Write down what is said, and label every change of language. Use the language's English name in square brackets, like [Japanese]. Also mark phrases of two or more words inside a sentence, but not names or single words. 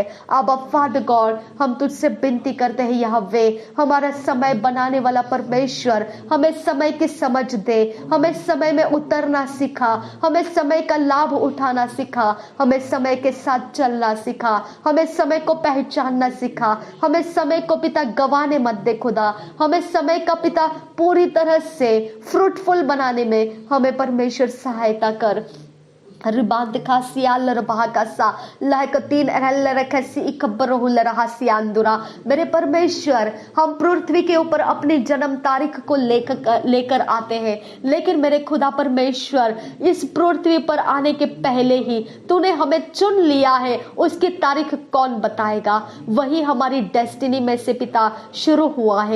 [Hindi] अब [English] Father God, [Hindi] हम तुझसे विनती करते हैं यहोवे, हमारा समय बनाने वाला परमेश्वर, हमें समय की समझ दे, हमें समय में उतरना सिखा, हमें समय का लाभ उठाना सिखा, हमें समय के साथ चलना सिखा, हमें समय को पहचानना सिखा, हमें समय को पिता गवाने मत दे खुदा। हमें समय का पिता पूरी तरह से फ्रूटफुल बनाने में हमें परमेश्वर सहायता कर। रिबांत खासियाल रबाकासा लायक तीन रहल रखसी इकब्बरहुल रहसियांदुरा। मेरे परमेश्वर, हम पृथ्वी के ऊपर अपनी जन्म तारीख को लेकर आते हैं, लेकिन मेरे खुदा परमेश्वर, इस पृथ्वी पर आने के पहले ही तूने हमें चुन लिया है। उसकी तारीख कौन बताएगा? वही हमारी डेस्टिनी में से पिता शुरू हुआ है।